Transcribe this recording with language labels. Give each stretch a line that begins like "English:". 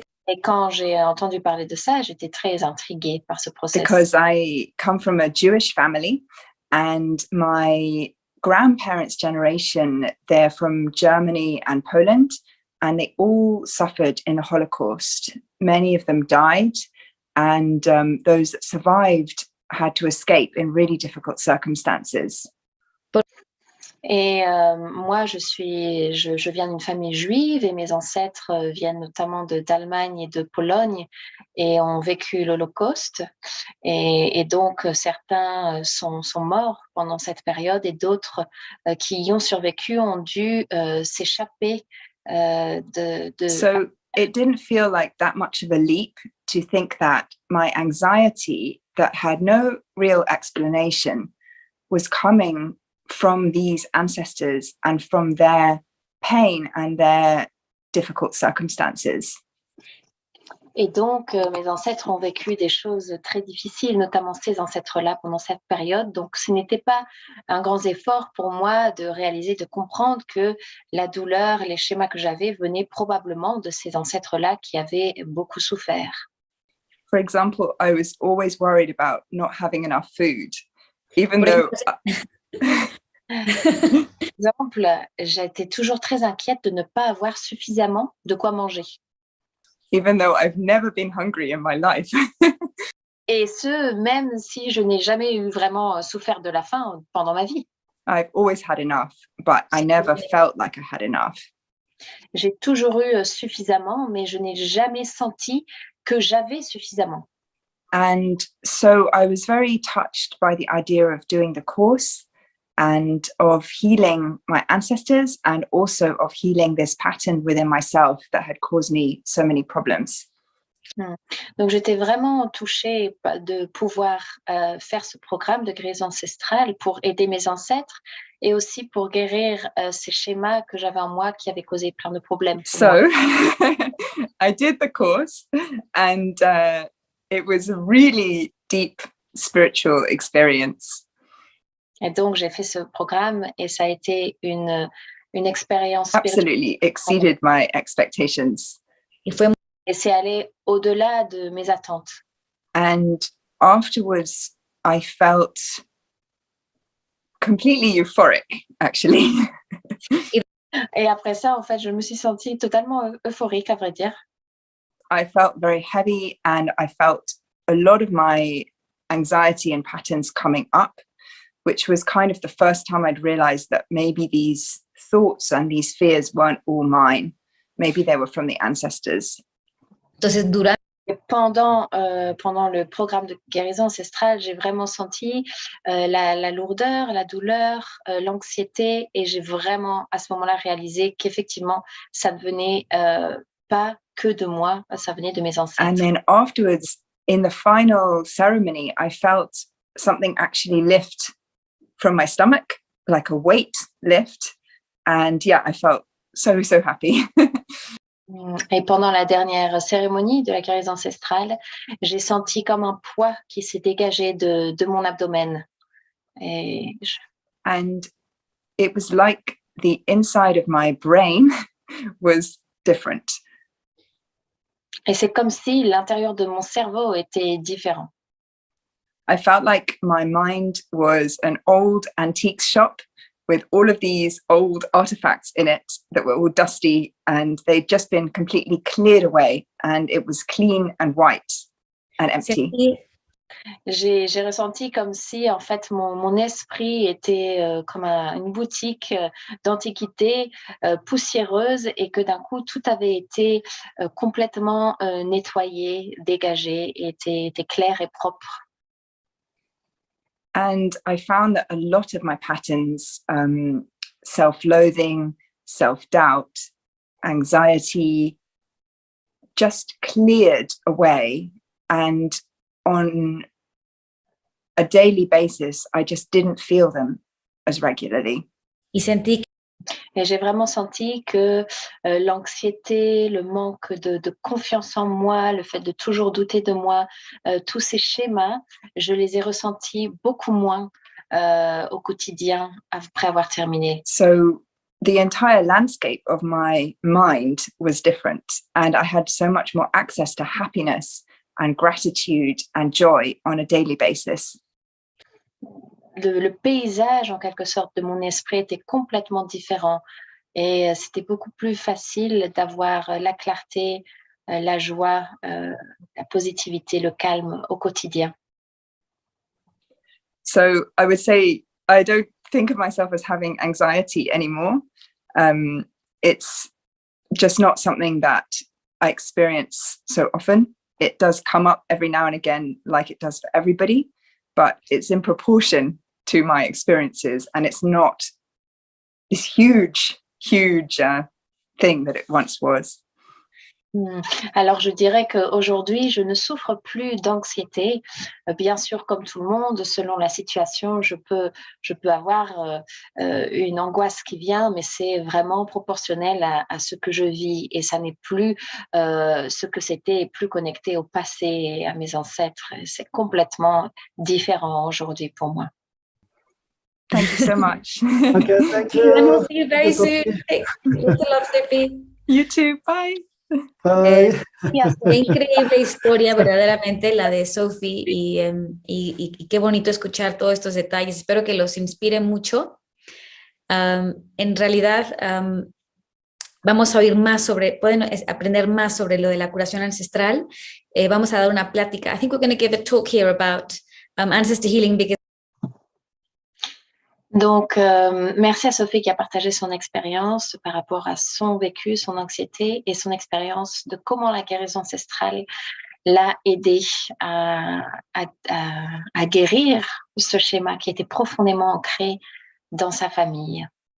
French: Et quand j'ai entendu parler de ça, j'étais très intriguée par ce processus.
English: Because I come from a Jewish family, and my grandparents' generation, they're from Germany and Poland, and they all suffered in the Holocaust. Many of them died, and those that survived had to escape in really difficult circumstances.
French: Et moi, je viens d'une famille juive et mes ancêtres viennent notamment d'Allemagne et de Pologne et ont vécu l'Holocauste. Et donc, certains sont morts pendant cette période et d'autres qui y ont survécu ont dû s'échapper
English: So it didn't feel like that much of a leap to think that my anxiety that had no real explanation was coming from these ancestors and from their pain and their difficult circumstances.
French: Et donc, mes ancêtres ont vécu des choses très difficiles, notamment ces ancêtres-là pendant cette période. Donc, ce n'était pas un grand effort pour moi de réaliser, de comprendre que la douleur, les schémas que j'avais venaient probablement de ces ancêtres-là qui avaient beaucoup souffert.
English: For example, I was always worried about not having enough food, even though...
French: Par exemple, j'étais toujours très inquiète de ne pas avoir suffisamment de quoi manger.
English: Even though I've never been hungry in my life.
French: Et ce, même si je n'ai jamais eu vraiment souffert de la faim pendant ma vie.
English: I've always had enough, but I never felt like I had enough.
French: J'ai toujours eu suffisamment, mais je n'ai jamais senti que j'avais suffisamment.
English: And so I was very touched by the idea of doing the course and of healing my ancestors and also of healing this pattern within myself that had caused me so many problems.
French: Donc j'étais vraiment touchée de pouvoir faire ce programme de guérison ancestrale pour aider mes ancêtres et aussi pour guérir ces schémas que j'avais en moi qui avaient causé plein de problèmes.
English: So I did the course and it was a really deep spiritual experience.
French: Et donc, j'ai fait ce programme et ça a été une expérience
English: Absolutely exceeded my expectations.
French: Et c'est allé au-delà de mes attentes.
English: And afterwards, I felt completely euphoric, actually.
French: Et après ça, en fait, je me suis sentie totalement euphorique, à vrai dire.
English: I felt very heavy and I felt a lot of my anxiety and patterns coming up, which was kind of the first time I'd realized that maybe these thoughts and these fears weren't all mine. Maybe they were from the ancestors.
Spanish: Entonces,
French: pendant le programme de guérison ancestrale, j'ai vraiment senti la lourdeur, la douleur, l'anxiété, et j'ai vraiment à ce moment-là réalisé qu'effectivement, ça ne venait pas que de moi, ça venait de mes ancêtres.
English: And then afterwards, in the final ceremony, I felt something actually lift from my stomach, like a weight lift. And yeah, I felt so happy.
French: Et pendant la dernière cérémonie de la guérison ancestrale, j'ai senti comme un poids qui s'est dégagé de mon abdomen.
English: And it was like the inside of my brain was different.
French: Et c'est comme si l'intérieur de mon cerveau était différent.
English: I felt like my mind was an old antique shop with all of these old artifacts in it that were all dusty, and they'd just been completely cleared away, and it was clean and white and empty.
French: J'ai ressenti comme si en fait mon esprit était comme une boutique d'antiquité poussiéreuse, et que d'un coup tout avait été complètement nettoyé, dégagé, était clair et propre.
English: And I found that a lot of my patterns, self-loathing, self-doubt, anxiety, just cleared away. And on a daily basis, I just didn't feel them as regularly.
French: Et j'ai vraiment senti que l'anxiété, le manque de confiance en moi, le fait de toujours douter de moi, tous ces schémas, je les ai ressentis beaucoup moins au quotidien après avoir terminé.
English: So the entire landscape of my mind was different, and I had so much more access to happiness and gratitude and joy on a daily basis.
French: Le paysage, en quelque sorte, de mon esprit était complètement différent, et c'était beaucoup plus facile d'avoir la clarté, la joie, la positivité, le calme au quotidien.
English: So I would say I don't think of myself as having anxiety anymore. It's just not something that I experience so often. It does come up every now and again, like it does for everybody, but it's in proportion to my experiences, and it's not this huge thing that it once was.
French: Alors, je dirais qu'aujourd'hui, je ne souffre plus d'anxiété. Bien sûr, comme tout le monde, selon la situation, je peux avoir une angoisse qui vient, mais c'est vraiment proportionnel à ce que je vis, et ça n'est plus ce que c'était, plus connecté au passé et à mes ancêtres. C'est complètement différent aujourd'hui pour moi.
English: Thank you so much. Okay, thank you. we'll see you very soon. Lots of love, Sophie. You too. Bye. Bye.
Spanish: Qué increíble historia, verdaderamente, la de Sophie, y qué bonito escuchar todos estos detalles. Espero que los inspire mucho. En realidad, vamos a oír más pueden aprender más sobre lo de la curación ancestral. Vamos a dar una plática.
English: I think we're going to give a talk here about ancestor healing, because
French: Donc, merci à Sophie qui a partagé son expérience par rapport à son vécu, son anxiété, et son expérience de comment la guérison ancestrale l'a aidé à guérir ce schéma qui était profondément ancré dans sa famille.